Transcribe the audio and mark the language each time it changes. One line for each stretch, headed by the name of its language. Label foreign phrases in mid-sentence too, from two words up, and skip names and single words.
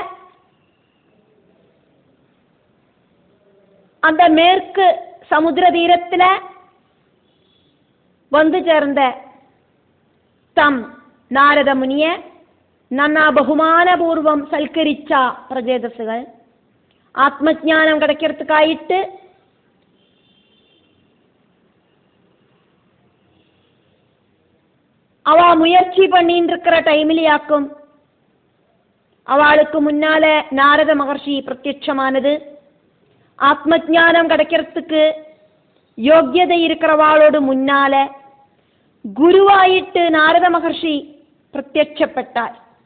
Tamil: அந்த மேற்கு சமுத்திர தீரத்துல வந்து சேர்ந்த தம் நாரத முனிய நன்னா
Malayalam: ബഹുമാനപൂർവം സൽക്കരിച്ച പ്രജേതസുകൾ ആത്മജ്ഞാനം
Tamil: கிடைக்கிறதுக்காயிட்டு அவ முயற்சி பண்ணிட்டு இருக்கிற டைமிலியாக்கும் அவளுக்கு முன்னால நாரத மகர்ஷி பிரத்யட்சமானது. ஆத்மஜானம் கிடைக்கிறதுக்கு யோக்கியதை இருக்கிறவாளோடு முன்னால குருவாயிட்டு நாரத மகர்ஷி பிரத்யட்சப்பட்டார்.